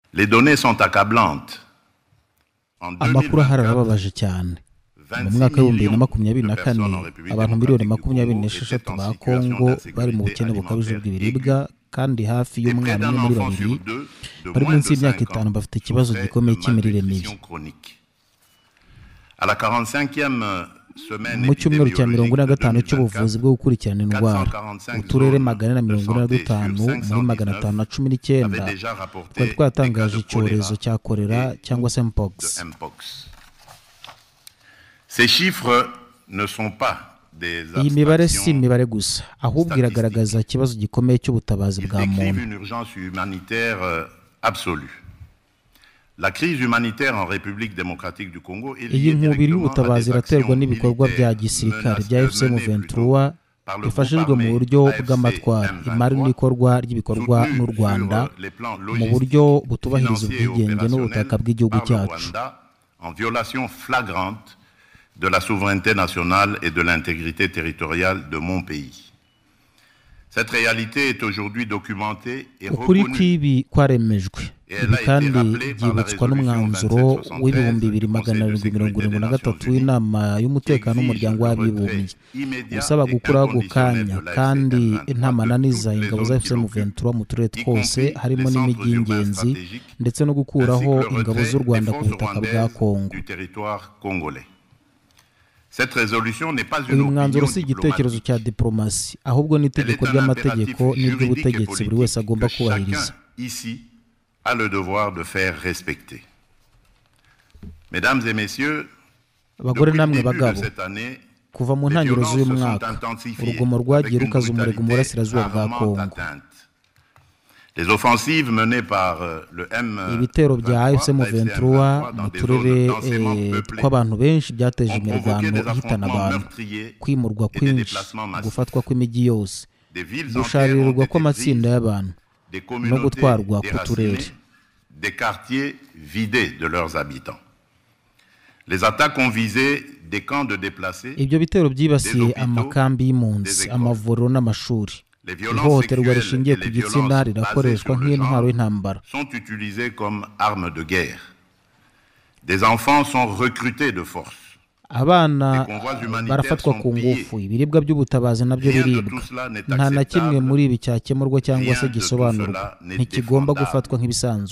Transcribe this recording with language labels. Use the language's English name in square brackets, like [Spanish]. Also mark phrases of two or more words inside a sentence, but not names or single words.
[French] Les données sont accablantes. [Kinyarwanda] Amakuru harababaje cyane. Mu mwaka wa 2024 abantu miliyoni 26 ba Kongo bari mu bukene bukabije bw'ibiribwa kandi hafi y'umwana umwe muri babiri bari munsi y'imyaka 5 bafite ikibazo gikomeye cy'imirire mibi. Mu cyumweru cya 45 cy'ubuvuzi bwo gukurikirana indwara, uturere 445 muri 519 twari twatangaje icyorezo cya kolera cyangwa se mpox. [French] Ces chiffres ne sont pas des [Kinyarwanda] Iyi mibare si imibare gusa, ahubwo iragaragaza ikibazo gikomeye cy'ubutabazi bwa muntu. [French] une urgence humanitaire absolue. La crise humanitaire en République démocratique du Congo est [Kinyarwanda] Iyi nkubiri y'ubutabazi iraterwa n'ibikorwa bya gisirikare bya FCM23 bifashijwe mu buryo bw'amatwara, imari n'ikorwa ry'ibikorwa n'u Rwanda mu buryo butubahiriza ubwigenge n'ubutaka bw'igihugu cyacu. [French] en violation flagrante de la souveraineté nationale et de l'intégrité territoriale de mon pays. Cette réalité est aujourd'hui documentée et [Kinyarwanda] Ukuri [French] reconnue. [Kinyarwanda] kw'ibi kwaremejwe. Ibi kandi byibutswa n'umwanzuro w'ibihumbi 2773 w'inama y'umutekano w'umuryango w'abibumbye usaba gukuraho ako kanya kandi nta mananiza ingabo za FCM23 mu turere twose harimo n'imijyi y'ingenzi ndetse no gukuraho ingabo z'u Rwanda ku butaka bwa Kongo. [French] Cette résolution n'est pas une [Kinyarwanda] Uyu mwanzuro [French] opinion [Kinyarwanda] si igitekerezo cya diplomasi, ahubwo ni itegeko ry'amategeko n'iry'ubutegetsi buri wese agomba kubahiriza. [French] Ici a le devoir de faire respecter. Mesdames et messieurs, [Kinyarwanda] Abagore [French] depuis le [Kinyarwanda] namwe [French] début de [Kinyarwanda] bagabo, [French] cette année, [Kinyarwanda] kuva mu [French] les [Kinyarwanda] ntangiriro [French] violences [Kinyarwanda] z'uyu [French] se sont [Kinyarwanda] mwaka [French] intensifiées [Kinyarwanda] urugomo rwagiye [French] avec une [Kinyarwanda] rukaza umurego mu [French] brutalité [Kinyarwanda] burasirazuba bwa [French] rarement [Kinyarwanda] Kongo. [French] atteinte. Les offensives menées par le [Kinyarwanda] Ibitero bya [French] M23 [Kinyarwanda] FCM23 mu turere tw'abantu benshi byateje [French] ont provoqué [Kinyarwanda] imirwano [French] des [Kinyarwanda] ihitana [French] affrontements [Kinyarwanda] abantu, [French] meurtriers [Kinyarwanda] kwimurwa [French] et des [Kinyarwanda] kwinshi, [French] déplacements massifs. [Kinyarwanda] gufatwa kw'imijyi yose, [French] Des villes entières ont [Kinyarwanda] gusharirirwa [French] été [Kinyarwanda] kw'amatsinda [French] prises, [Kinyarwanda] y'abantu [French] des [Kinyarwanda] no [French] communautés [Kinyarwanda] gutwarwa ku [French] déracinées, [Kinyarwanda] turere. [French] des quartiers vidés de leurs habitants. Les attaques ont visé des camps de déplacés, [Kinyarwanda] Ibyo bitero byibasiye [French] hôpitaux, [Kinyarwanda] amakambi y'impunzi, [French] des écoles. [Kinyarwanda] amavuriro n'amashuri. [French] les violences [Kinyarwanda] Ihohoterwa [French] sexuelles [Kinyarwanda] rishingiye [French] et [Kinyarwanda] ku [French] les [Kinyarwanda] gitsina [French] violences basées [Kinyarwanda] rirakoreshwa [French] sur le [Kinyarwanda] nk'intwaro [French] genre [Kinyarwanda] y'intambara. [French] sont utilisées comme armes de guerre. Des enfants sont recrutés de force. [Kinyarwanda] Abana [French] Les convois humanitaires [Kinyarwanda] barafatwa [French] sont [Kinyarwanda] ku [French] pillés. [Kinyarwanda] ngufu, ibiribwa by'ubutabazi nabyo [French] Rien de [Kinyarwanda] biribwa. [French] tout cela n'est [Kinyarwanda] Nta na kimwe [French] acceptable. [Kinyarwanda] muri ibi cyakemurwa cyangwa se [French] Rien de tout [Kinyarwanda] gisobanurwa, [French] cela n'est [Kinyarwanda] ntikigomba [French] défendable. [Kinyarwanda] gufatwa nk'ibisanzwe.